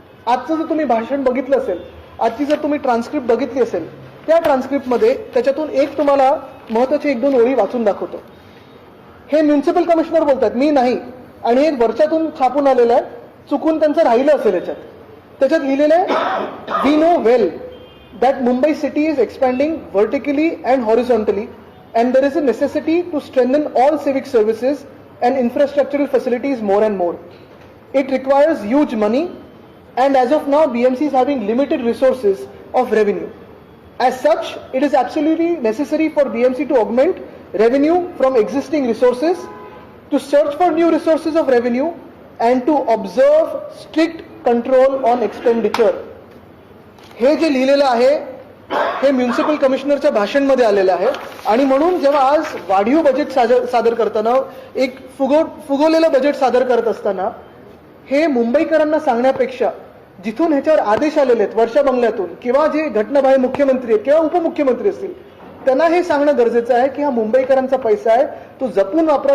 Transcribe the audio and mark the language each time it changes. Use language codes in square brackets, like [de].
[mr] आजचं जर तुम्ही भाषण बघितलं असेल, आजची जर तुम्ही ट्रान्स्क्रिप्ट बघितली असेल, त्या ट्रान्स्क्रिप्टमध्ये त्याच्यातून एक तुम्हाला महत्वाची 1-2 ओळी वाचून दाखवतो. हे म्युन्सिपल कमिशनर बोलतात, मी नाही, आणि हे वरच्यातून छापून आलेलं आहे, चुकून त्यांचं राहिलं असेल याच्यात. त्याच्यात लिहिलेलं आहे, [en] We know well that Mumbai city is expanding vertically and horizontally and there is a necessity to strengthen all civic services and infrastructural facilities more and more. It requires huge money and as of now BMC is having limited resources of revenue. As such, it is absolutely necessary for BMC to augment revenue from existing resources, to search for new resources of revenue and to observe strict control on expenditure. [mr] हे जे लिहिलेलं आहे हे municipal कमिशनरच्या भाषणमध्ये आलेलं आहे. आणि म्हणून जेव्हा आज वाढीव बजेट सादर करताना, एक फुगवलेलं बजेट सादर करत असताना, हे मुंबईकरांना सांगण्यापेक्षा जिथून ह्याच्यावर आदेश आलेले आहेत वर्षा बंगल्यातून, किंवा जे घटनाबाह्य मुख्यमंत्री आहेत किंवा उपमुख्यमंत्री असतील, त्यांना हे सांगणं गरजेचं आहे की हा मुंबईकरांचा पैसा आहे, तो जपून वापरा.